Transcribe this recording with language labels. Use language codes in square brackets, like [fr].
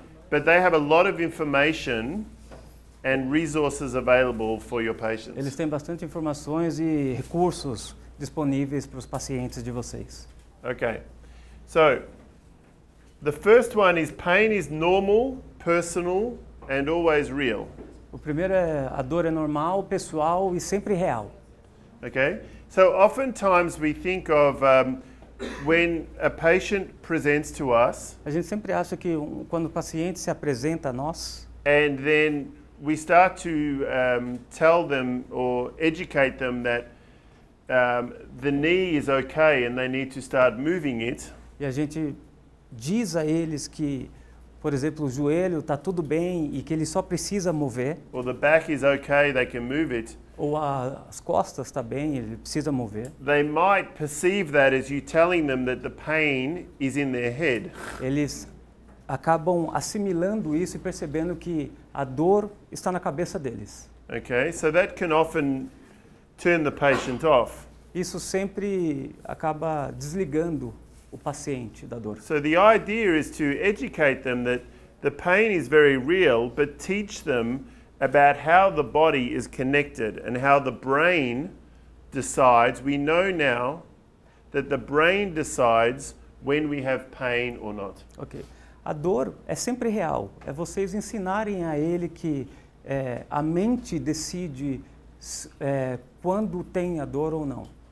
[en] But they have a lot of information and resources available for your patients. [pt] Eles têm bastante informações e recursos disponíveis para os pacientes de vocês. [en] Okay. So, the first one is pain is normal, personal, and always real. [pt] O primeiro a dor é normal, pessoal e sempre real. [en] Okay? So, oftentimes we think of when a patient presents to us, [pt] A gente sempre acha que quando o paciente se apresenta a nós, [en] and then we start to tell them or educate them that the knee is okay and they need to start moving it. [pt] e a gente diz a eles que, por exemplo, o joelho está tudo bem e que ele só precisa mover, [en] Or the back is okay, they can move it. [pt] ou as costas está bem, ele precisa mover. [en] They might perceive that as you telling them that the pain is in their head. [pt] Eles acabam assimilando isso e percebendo que a dor está na cabeça deles. [en] Okay, so that can often turn the patient off. [pt] Isso sempre acaba desligando o paciente da dor. [en] So the idea is to educate them that the pain is very real, but teach them about how the body is connected and how the brain decides. We know now that the brain decides when we have pain or not. [pt] Ok. A dor é sempre real. É vocês ensinarem a ele que a mente decide quando tem a dor ou não.